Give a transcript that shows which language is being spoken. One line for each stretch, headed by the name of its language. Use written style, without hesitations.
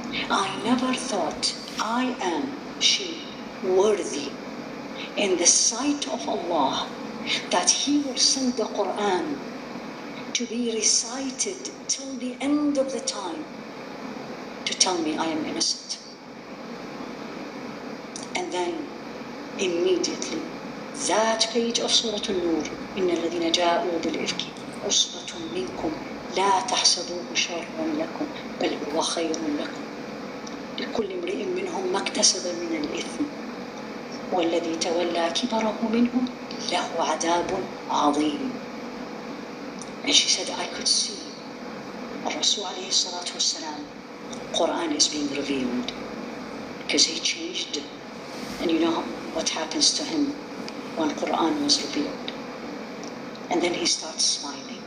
English: I never thought I am, she, worthy in the sight of Allah that He will send the Quran to be recited till the end of the time to tell me I am innocent. And then immediately that page of Surah An-Nur,
Arabic: إن الذين جاءوا بالإفك عصبة منكم لا تحسبوه شرا لكم بل هو خير لكم لكل امرئ منهم ما اكتسب من الإثم والذي تولى كبره منهم له عذاب عظيم.
English: And she said, I could see Rasul alayhi salatu wasalam, Quran is being revealed because he changed. And you know what happens to him when Quran was revealed. And then he starts smiling.